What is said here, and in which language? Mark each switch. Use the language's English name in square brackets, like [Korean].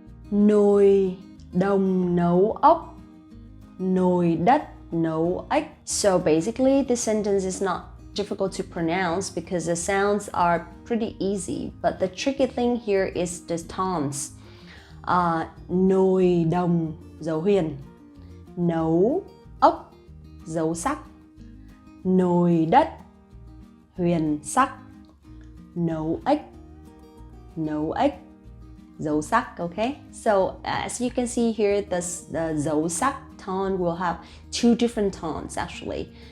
[Vietnamese] Nồi đồng nấu ốc, nồi đất nấu ếch. [English] So basically, this sentence is not difficult to pronounce because the sounds are pretty easy. But the tricky thing here is the tones. [Vietnamese] Nồi đồng dấu huyền, nấu ốc dấu sắc, nồi đất huyền sắc, nấu ếch dấu sắc, okay? [English] So as you can see here, the dấu sắc tone will have two different tones actually.